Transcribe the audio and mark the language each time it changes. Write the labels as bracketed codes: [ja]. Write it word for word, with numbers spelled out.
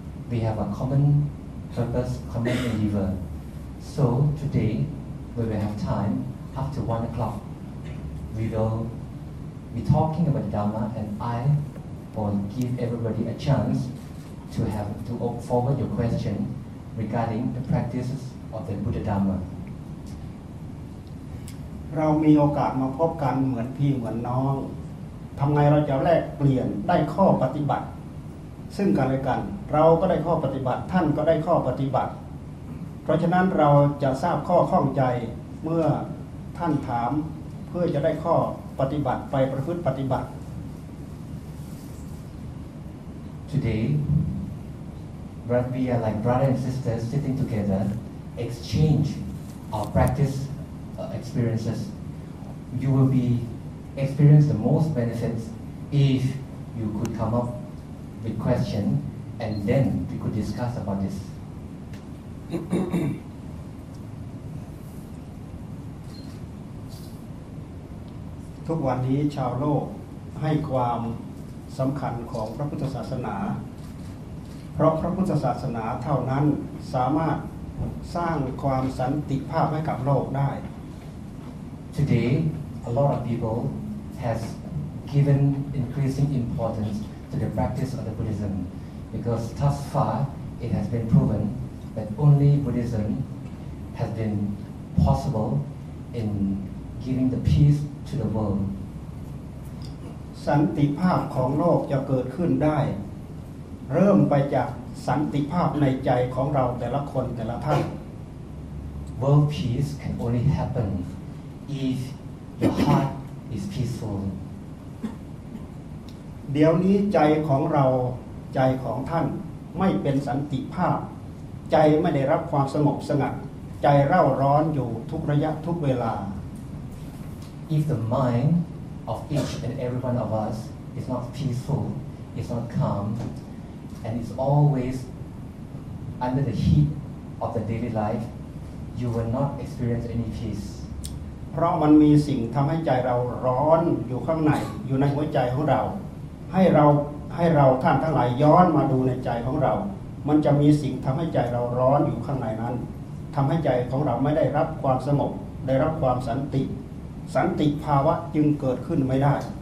[en] We have a common purpose, common endeavor. So today, we will have time after one o'clock. We will be talking about the Dhamma, and I will give everybody a chance to have to forward your question regarding the practices of the Buddha Dhamma. [th] เรามีโอกาสมาพบกันเหมือนพี่เหมือนน้องทำไงเราจะแลกเปลี่ยนได้ข้อปฏิบัติซึ่งกันและกันเราก็ได้ข้อปฏิบัติท่านก็ได้ข้อปฏิบัติเพราะฉะนั้นเราจะทราบข้อข้องใจเมื่อท่านถามเพื่อจะได้ข้อปฏิบัติไปประพฤติปฏิบัติ [en] Today we are like brothers and sisters sitting together exchange our practice experiences you will be experience the most benefits if you could come up with question and then we could discuss about this [th] ทุกวันนี้ชาวโลกให้ความสำคัญของพระพุทธศาสนาเพราะพระพุทธศาสนาเท่านั้นสามารถสร้างความสันติภาพให้กับโลกได้ [en] Today a lot of people has given increasing importance to the practice of the Buddhism because thus far it has been provenThat only Buddhism has been possible in giving the peace to the world. [th] สันติภาพของโลกจะเกิดขึ้นได้เริ่มไปจากสันติภาพในใจของเราแต่ละคนแต่ละท่าน [en] World peace can only happen if your heart is peaceful. [th] เดี๋ยวนี้ใจของเราใจของท่านไม่เป็นสันติภาพใจไม่ได้รับความสงบสงัดใจเร่าร้อนอยู่ทุกระยะทุกเวลา [en] If the mind of each and every one of us is not peaceful, is not calm, and is always under the heat of the daily life, you will not experience any peace. [th] เพราะมันมีสิ่งทำให้ใจเราร้อนอยู่ข้างในอยู่ในหัวใจของเราให้เรา ให้เราท่านทั้งหลายย้อนมาดูในใจของเรามันจะมีสิ่งทำให้ใจเราร้อนอยู่ข้างในนั้นทำให้ใจของเราไม่ได้รับความสงบได้รับความสันติสันติภาวะจึงเกิดขึ้นไม่ได้